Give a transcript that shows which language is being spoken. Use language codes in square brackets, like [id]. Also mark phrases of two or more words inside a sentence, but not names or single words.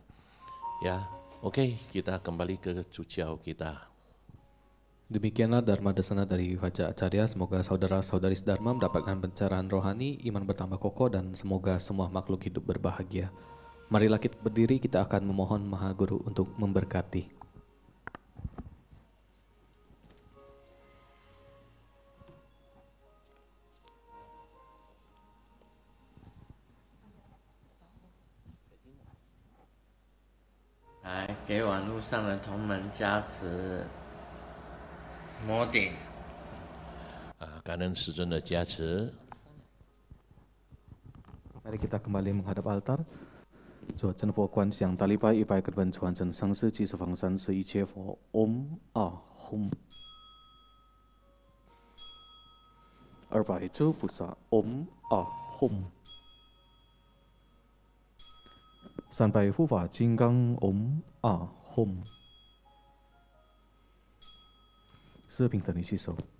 [id] Ya, oke, kita kembali ke cuciau kita. Demikianlah Dharma Desana dari Vajra Acarya. Semoga saudara-saudari Dharma mendapatkan pencerahan rohani, iman bertambah kokoh, dan semoga semua makhluk hidup berbahagia. Marilah kita berdiri, kita akan memohon Maha Guru untuk memberkati. [zh] 给网络上的同门加持摩顶。感恩师尊的加持。 [id] Mari kita kembali menghadap altar. [zh] 主真佛观想大礼拜100个本传承上世纪十方三世一切佛 [sa] ॐ अहुम् [zh] 200诸菩萨 [sa] ॐ अहुम् [zh] 300护法金刚 [sa] ॐ अहुम् [zh] 四平等的吸收。